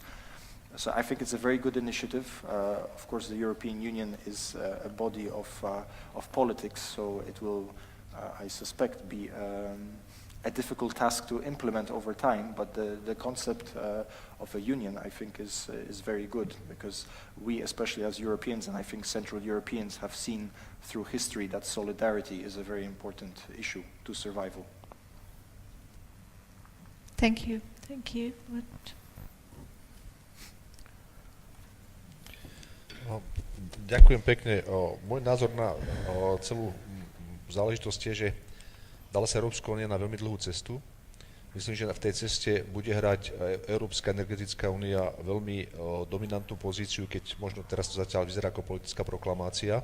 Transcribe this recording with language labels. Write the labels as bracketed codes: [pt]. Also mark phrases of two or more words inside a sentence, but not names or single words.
[en] So I think it's a very good initiative. Of course, the European Union is a body of politics, so it will, I suspect, be a difficult task to implement over time, but the concept of a union, I think, is very good, because we, especially as Europeans, and I think Central Europeans, have seen through history that solidarity is a very important issue to survival. Thank you. Thank you. [sk] Ďakujem pekne. Môj názor na celú záležitosť je, že dala sa Európska únia na veľmi dlhú cestu. Myslím, že v tej ceste bude hrať Európska energetická únia veľmi dominantnú pozíciu, keď možno teraz to zatiaľ vyzerá ako politická proklamácia.